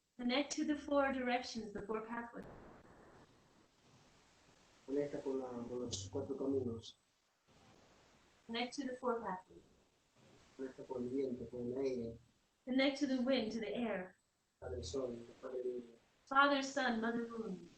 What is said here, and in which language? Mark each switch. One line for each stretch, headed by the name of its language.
English: connect to the 4 directions, the 4 pathways.
Spanish: Conecta con los 4 caminos.
English: Connect to the 4 pathways.
Spanish: Conecta con el viento, con el aire,
English: Connect to the wind, to the air.
Spanish: Padre Sol, Padre Luna.
English: Father, Son, Mother, Moon.